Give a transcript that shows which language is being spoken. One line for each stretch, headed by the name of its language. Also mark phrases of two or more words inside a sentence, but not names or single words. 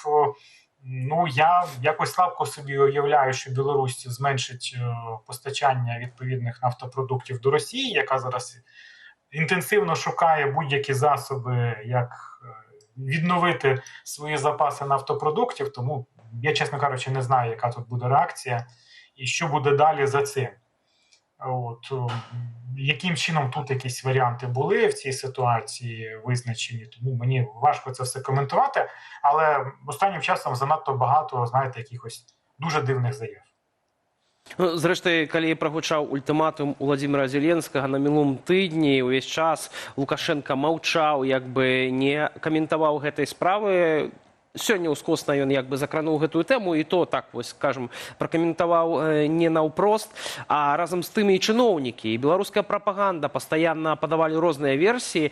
Ukrainian: Я якось слабко собі уявляю, що Білорусь зменшить постачання відповідних нафтопродуктів до Росії, яка зараз інтенсивно шукає будь-які засоби, як відновити свої запаси нафтопродуктів, тому я, чесно кажучи, не знаю, яка тут буде реакція і що буде далі за цим. Яким чином тут якісь варіанти були в цій ситуації визначені, тому мені важко це все коментувати, але останнім часом занадто багато, знаєте, якихось дуже дивних заяв. Зрештою,
Belarusian: калі прагучаў ультыматум Уладзіміра Зеленскага на мінулым тыдні, увесь час Лукашенко маўчаў, як бы не каментаваў гэтай справы. Сёння ўскосна ён як бы закрануў гэтую тэму, і то, так вось, скажем, пракаментаваў не наўпрост. А разам з тым і чыноўнікі, і беларуская прапаганда пастаянна падавалі розныя версіі.